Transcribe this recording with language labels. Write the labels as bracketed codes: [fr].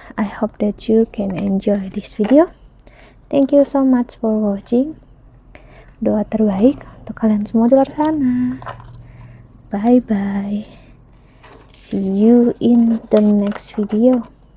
[en] I hope that you can enjoy this video. Thank you so much for watching. [id] Doa terbaik untuk kalian semua di luar sana. [en] Bye bye, see you in the next video.